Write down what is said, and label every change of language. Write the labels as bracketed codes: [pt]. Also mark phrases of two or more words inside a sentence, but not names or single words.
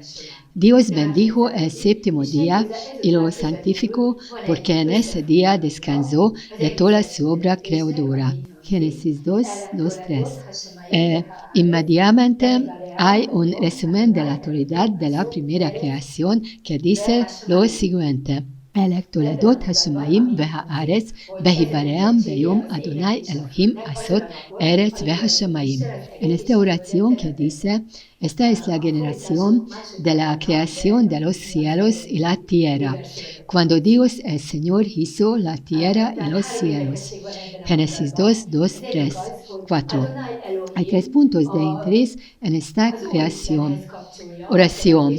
[es] Dios bendijo el séptimo día y lo santificó porque en ese día descansó de toda su obra creadora. Génesis 2, 3. Inmediatamente hay un resumen de la autoridad de la primera creación que dice lo siguiente: [he] אלה תולדות השמיים והארץ בהיבראם ביום אדוני אלוהים עשות ארץ והשמיים. [es] En esta oración que dice: esta es la generación de la creación de los cielos y la tierra, cuando Dios el Señor hizo la tierra y los cielos. Génesis 2, 3, 4. Hay 3 puntos de interés en esta oración.